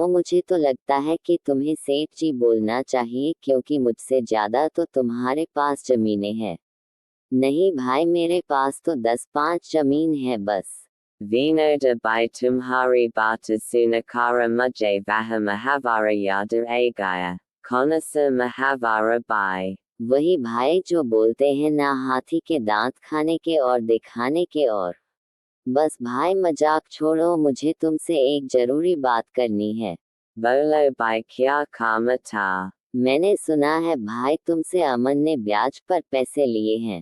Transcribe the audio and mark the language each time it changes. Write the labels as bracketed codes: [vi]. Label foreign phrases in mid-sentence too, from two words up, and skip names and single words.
[hi] मुझे तो लगता है कि तुम्हें सेठ जी बोलना चाहिए, क्योंकि मुझसे ज्यादा तो तुम्हारे पास जमीनें हैं। नहीं भाई, मेरे पास तो 10-5 जमीन है बस। विनोद भाई तुम्हारी बात सुनकर मुझे वह मुहावरा याद आ गया. कौन सा मुहावरा भाई। वही भाई जो बोलते हैं ना हाथी के दांत खाने के और दिखाने के और। बस भाई मजाक छोड़ो, मुझे तुमसे एक जरूरी बात करनी है। बोलो भाई क्या काम था? मैंने सुना है भाई तुमसे अमन ने ब्याज पर पैसे लिए हैं।